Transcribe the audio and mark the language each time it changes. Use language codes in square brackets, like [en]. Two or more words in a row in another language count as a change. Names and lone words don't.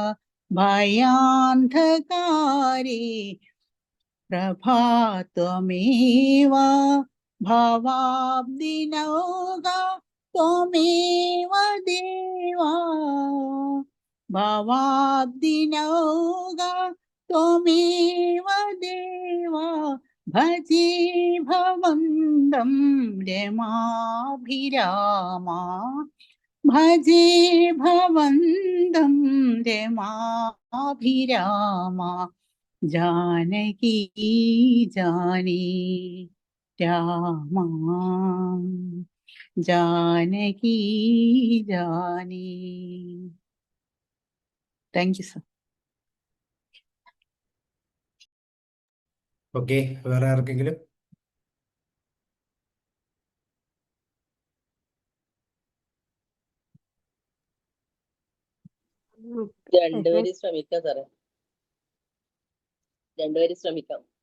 [sa] ഭയാന്ധകാരേ പ്രഭാ ത്വമേവ ഭവാബ്ദിനൗക ത്വമേവ ദേവാ ഭവാബ്ദിനൗക त्वमेव देवा भजे भवन्दं रमाभिरामा भजे भवन्दं रमाभिरामा जानकी जाने रामा जानकी जाने. [en] Thank you, sir. [ml] ഓക്കെ, വേറെ ആർക്കെങ്കിലും? രണ്ടുപേരും ശ്രമിക്കാം സാറേ, രണ്ടുപേരും ശ്രമിക്കാം.